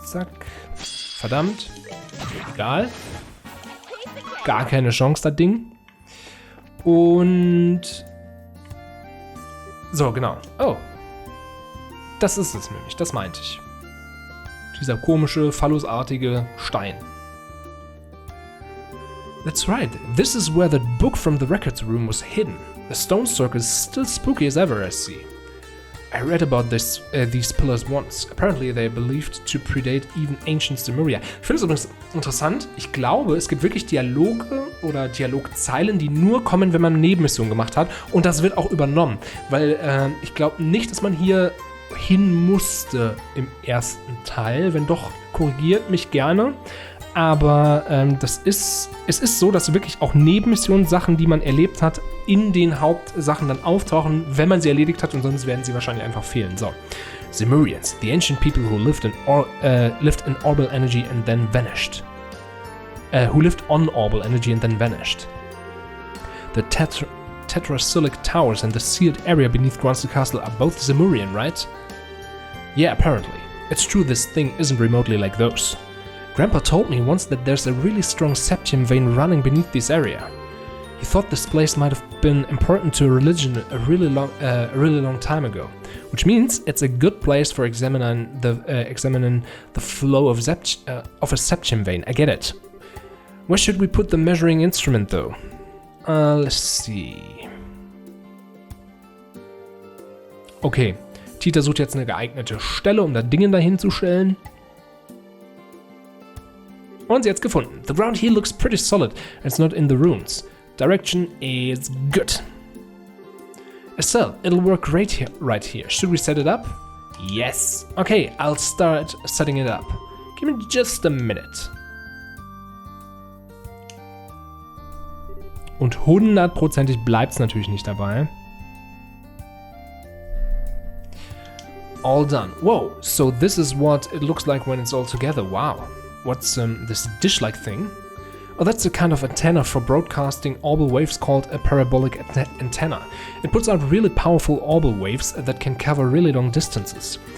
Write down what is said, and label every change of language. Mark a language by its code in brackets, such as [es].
[de] Zack. Verdammt. Egal. Gar keine Chance, das Ding. Und... So, genau. Oh. Das ist es nämlich. Das meinte ich. Dieser komische, phallusartige Stein. [en] That's right. This is where the book from the records room was hidden. The stone circle is still spooky as ever, I see. I read about these pillars once. Apparently they are believed to predate even ancient Sumeria. [de] Ich finde es übrigens interessant. Ich glaube, es gibt wirklich Dialoge oder Dialogzeilen, die nur kommen, wenn man eine Nebenmission gemacht hat. Und das wird auch übernommen. Weil ich glaube nicht, dass man hier hin musste im ersten Teil. Wenn doch, korrigiert mich gerne. Aber es ist so, dass wirklich auch Nebenmissionen, Sachen, die man erlebt hat, in den Hauptsachen dann auftauchen, wenn man sie erledigt hat, und sonst werden sie wahrscheinlich einfach fehlen. So. [en] Zemurians, the ancient people who lived in orbital energy and then vanished. Who lived on orbital energy and then vanished. The tetracyclic towers and the sealed area beneath Grunstone Castle are both Zemurian, right? Yeah, apparently. It's true this thing isn't remotely like those. Grandpa told me once that there's a really strong septium vein running beneath this area. He thought this place might have been important to a religion a really long time ago, which means it's a good place for examining the flow of a septium vein. I get it. Where should we put the measuring instrument, though? Let's see. [de] Okay, Tita sucht jetzt eine geeignete Stelle, um da Dinge dahin zu stellen. Und sie hat's gefunden. [en] The ground here looks pretty solid and it's not in the ruins. Direction is good. A cell, it'll work great here, right here. Should we set it up? Yes. Okay, I'll start setting it up. Give me just a minute. [de] Und 100%ig bleibt's natürlich nicht dabei. [en] All done. Whoa, so this is what it looks like when it's all together. Wow. What's this dish-like thing? Oh, that's a kind of antenna for broadcasting orbital waves called a parabolic antenna. It puts out really powerful orbital waves that can cover really long distances.